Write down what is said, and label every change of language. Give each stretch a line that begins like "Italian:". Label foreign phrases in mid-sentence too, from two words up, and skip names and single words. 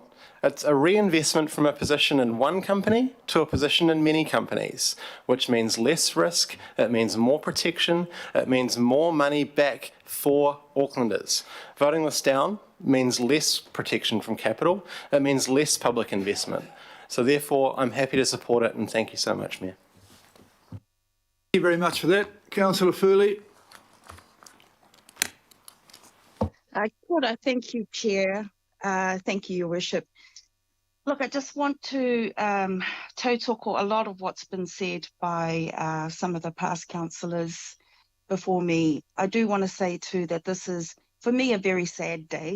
English: It's a reinvestment from a position in one company to a position in many companies, which means less risk, it means more protection, it means more money back for Aucklanders. Voting this down means less protection from capital, it means less public investment. So therefore, I'm happy to support it, and thank you so much, Mayor. Thank you very much for that. Councillor Furley.
Māori: Kia ora.
English: Thank you, Chair. Thank you, Your Worship. Look, I just want to tautoko a lot of what's been said by some of the past councillors before me. I do want to say too that this is, for me, a very sad day.